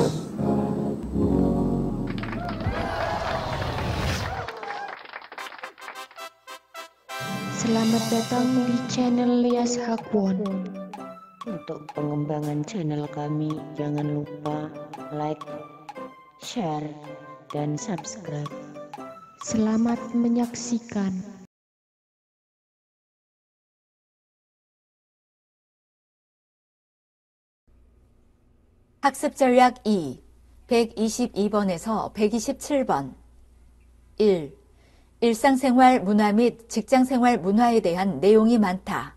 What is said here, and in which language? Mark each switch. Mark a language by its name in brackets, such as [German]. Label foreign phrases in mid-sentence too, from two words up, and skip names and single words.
[Indonesian] Selamat datang di channel Lias Hakwon. Untuk pengembangan channel kami, jangan lupa like, share, dan subscribe. Selamat menyaksikan. [Korean] 학습 전략 2, 122번에서 127번. 1. 일상생활 문화 및 직장생활 문화에 대한 내용이 많다.